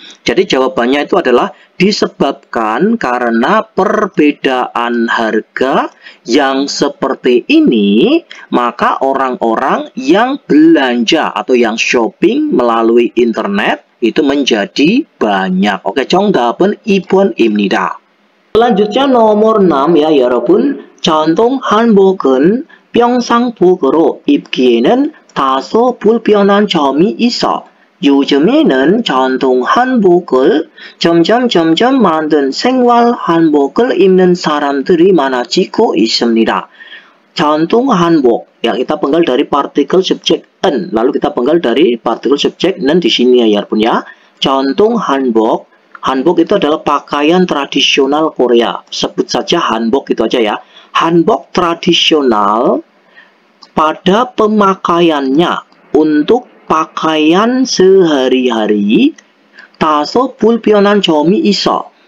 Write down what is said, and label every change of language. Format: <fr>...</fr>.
<id>Jadi jawabannya itu adalah disebabkan karena perbedaan harga yang seperti ini, maka orang-orang yang belanja atau yang shopping melalui internet itu menjadi banyak.</id> <ko>Oke, 정답은 2번입니다.</ko> <id>Selanjutnya nomor 6 ya 여러분.</id> <ko>전통 한복은 평상복으로 입기에는 다소 불편한 점이 있어 요즘에는 전통 한복을 점점 만든 생활 한복을 입는 사람들이 많아지고 있습니다.</ko> <id>전통 한복, ya kita penggal dari partikel subjek en, lalu kita penggal dari partikel subjek nen di sini ya Yarpun ya. 전통 한복, hanbok itu adalah pakaian tradisional Korea. Sebut saja hanbok itu aja ya. Hanbok tradisional pada pemakaiannya untuk pakaian sehari-hari,</id> <ko>다소 불편한 점이 있어.</ko>